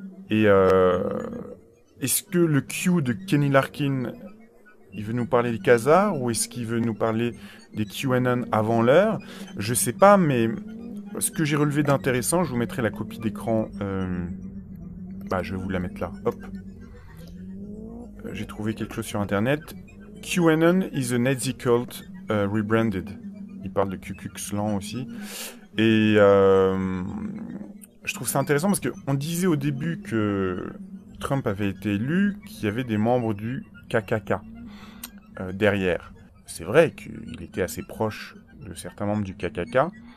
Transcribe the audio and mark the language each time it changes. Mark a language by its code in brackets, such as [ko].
[fr] Et est-ce que le Q de Kenny Larkin, il veut nous parler des khazars, ou est-ce qu'il veut nous parler des QAnon avant l'heure? Je sais pas, mais ce que j'ai relevé d'intéressant, je vous mettrai la copie d'écran... je vais vous la mettre là, hop. J'ai trouvé quelque chose sur internet. [en] QAnon is a Nazi cult rebranded. [fr] Il parle de Ku Klux Klan aussi. Et je trouve ça intéressant parce qu'on disait au début que Trump avait été élu, qu'il y avait des membres du KKK derrière. C'est vrai qu'il était assez proche de certains membres du KKK.